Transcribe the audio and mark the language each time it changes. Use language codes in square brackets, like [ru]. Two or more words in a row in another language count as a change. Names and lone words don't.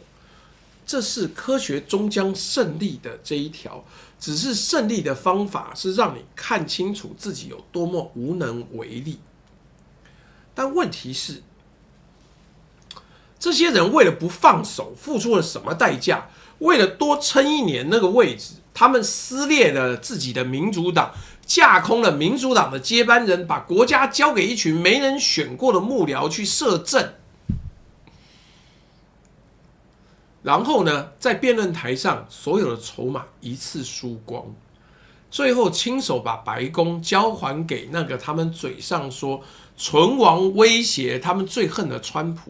[zh] 這是科學終將勝利的這一條，只是勝利的方法是讓你看清楚自己有多麼無能為力。但問題是，這些人為了不放手，付出了什麼代價？為了多撐1年那個位置，他們撕裂了自己的民主黨，架空了民主黨的接班人，把國家交給一群沒人選過的幕僚去攝政。然後呢，在辯論台上，所有的籌碼一次輸光，最後親手把白宮交還給那個他們嘴上說存亡威脅他們最恨的川普。